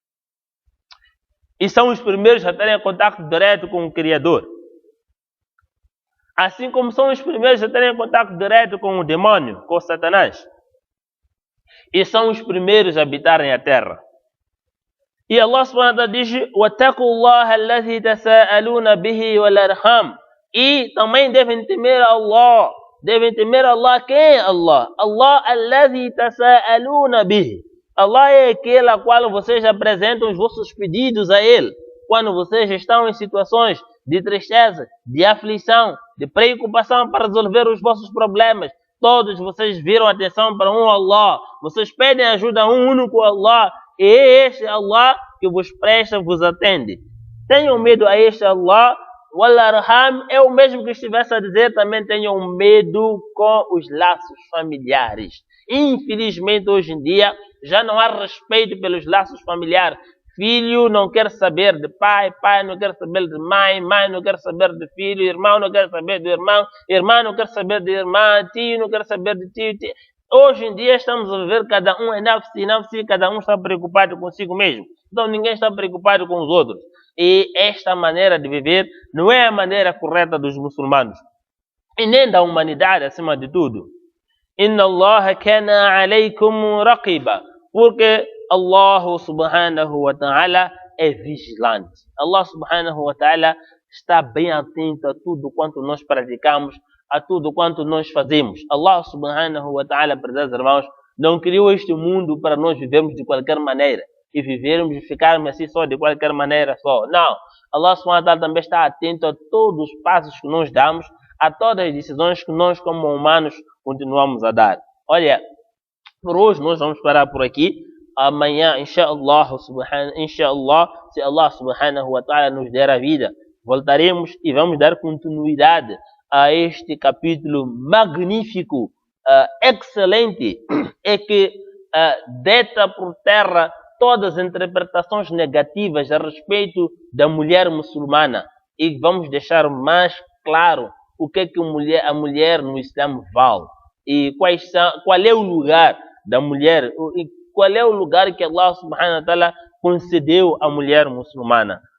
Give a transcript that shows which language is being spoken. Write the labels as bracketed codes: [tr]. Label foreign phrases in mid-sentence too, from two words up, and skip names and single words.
[pt] E são os primeiros a terem contato direto com o Criador. Assim como são os primeiros a terem contato direto com o demônio, com Satanás. E são os primeiros a habitarem a terra. [ar] E الله سبحانه وتعالى diz: وَاتَّقُوا اللَّهَ الَّذِي تَسَاءَلُونَ بِهِ وَالْأَرْحَامَ. [pt] E também devem temer Allah. Devem temer Allah. Quem é Allah? Allah [ar] الَّذِي تَسَاءَلُونَ بِهِ. [pt] Allah é aquele a qual vocês apresentam os vossos pedidos a Ele. Quando vocês estão em situações de tristeza, de aflição, de preocupação para resolver os vossos problemas, todos vocês viram atenção para um Allah. Vocês pedem ajuda a um único Allah. E é este Allah que vos presta, vos atende. Tenham medo a este Allah. Wal-arham é o mesmo que estivesse a dizer, também tenham medo com os laços familiares. Infelizmente, hoje em dia, já não há respeito pelos laços familiares. Filho não quer saber de pai, pai não quer saber de mãe, mãe não quer saber de filho, irmão não quer saber de irmão, irmã não quer saber de irmã, tio não quer saber de tio. Hoje em dia estamos a viver cada um em nafsi, cada um está preocupado consigo mesmo. Então ninguém está preocupado com os outros. E esta maneira de viver não é a maneira correta dos muçulmanos. E nem da humanidade, acima de tudo. [ar] إن الله كان عليكم رقيبا. Porque الله سبحانه وتعالى [pt] é vigilante. Allah [ar] سبحانه وتعالى [pt] está bem atento a tudo quanto nós praticamos, a tudo quanto nós fazemos. [ar] الله سبحانه وتعالى, [pt] prezados irmãos, não criou este mundo para nós vivermos de qualquer maneira e vivermos e ficarmos assim só de qualquer maneira só. Não. Allah [ar] سبحانه وتعالى [pt] também está atento a todos os passos que nós damos, a todas as decisões que nós como humanos continuamos a dar. Olha, por hoje nós vamos parar por aqui. Amanhã, inshallah, se Allah [ar] سبحانه وتعالى [pt] nos der a vida, voltaremos e vamos dar continuidade a este capítulo magnífico, excelente, e que deita por terra todas as interpretações negativas a respeito da mulher muçulmana e vamos deixar mais claro o que é que a mulher no Islã vale e qual é o lugar da mulher e qual é o lugar que Allah [ar] سبحانه وتعالى [pt] concedeu à mulher muçulmana.